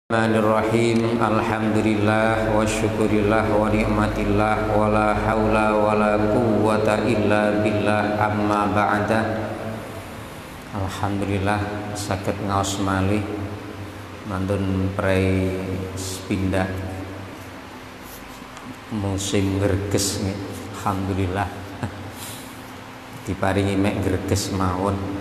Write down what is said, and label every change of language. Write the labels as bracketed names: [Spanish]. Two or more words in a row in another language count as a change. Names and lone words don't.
[Arabic] بسم الله الرحمن الرحيم. الحمد لله وشكر الله ونعمة الله ولا حول ولا قوة إلا بالله أما بعد. [Javanese] Alhamdulillah saged ngaos malih mantun prei pindah musim greges nggih. Alhamdulillah diparingi mek greges mawon.